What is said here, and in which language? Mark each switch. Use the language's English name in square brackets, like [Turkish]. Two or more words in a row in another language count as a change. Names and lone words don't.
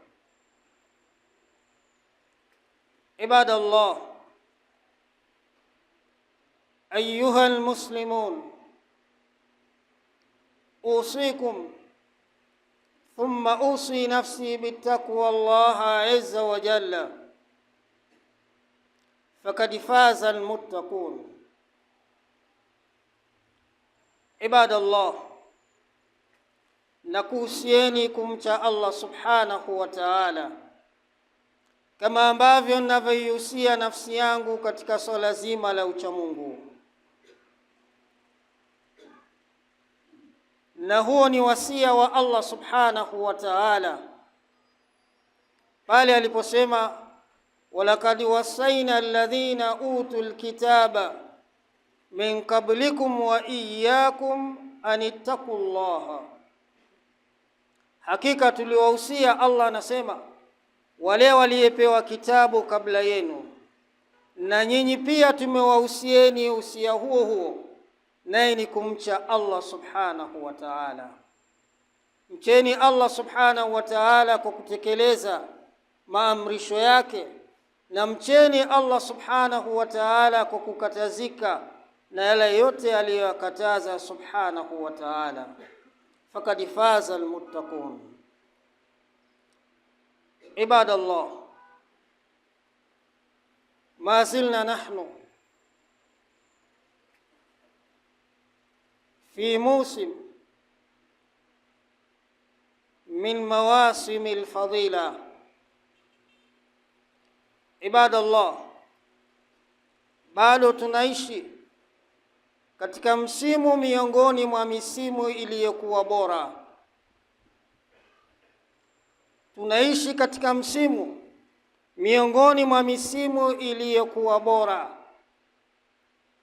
[Arabic] عباد الله، أيها المسلمون، أوصيكم ثم أوصي نفسي بالتقوى الله عز وجل، فقد فاز المتقون. عباد الله، [Swahili] nakuhusieni kumcha Allah [Arabic] سبحانه وتعالى [Swahili] kama ambavyo ninavyoihusia nafsi yangu katika swala zima la uchamungu. Na huo ni wasia wa Allah [Arabic] سبحانه وتعالى [Swahili] pale aliposema: [Arabic] ولقد وصينا الذين أوتوا الكتاب من قبلكم وإياكم أن اتقوا الله. [Swahili] Hakika tuliwahusia, Allah anasema, wale waliopewa kitabu kabla yenu, na nyinyi pia tumewahusieni usia huo huo, naye ni kumcha Allah [Arabic] سبحانه وتعالى. [Swahili] Mcheni Allah [Arabic] سبحانه وتعالى [Swahili] kwa kutekeleza maamrisho yake, na mcheni Allah [Arabic] سبحانه وتعالى [Swahili] kwa kukatazika na yale yote aliyokataza [Arabic] سبحانه وتعالى. فقد فاز المتقون. عباد الله، ما زلنا نحن في موسم من مواسم الفضيلة. عباد الله، [Swahili] bado tunaishi katika msimu miongoni mwa misimu iliyokuwa bora. Tunaishi katika msimu miongoni mwa misimu iliyokuwa bora.